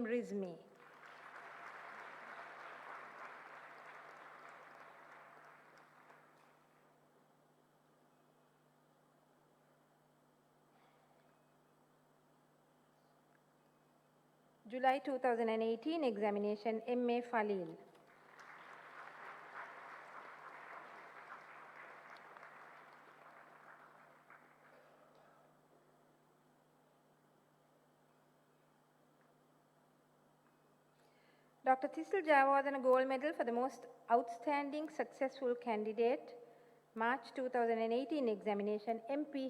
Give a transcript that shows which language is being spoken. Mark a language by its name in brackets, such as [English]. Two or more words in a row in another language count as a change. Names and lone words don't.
[English] Rizmi. July 2018 examination, M.A. Falil. Dr. Thisal Jayawardena Gold Medal for the Most Outstanding Successful Candidate, March 2018 examination, M.P.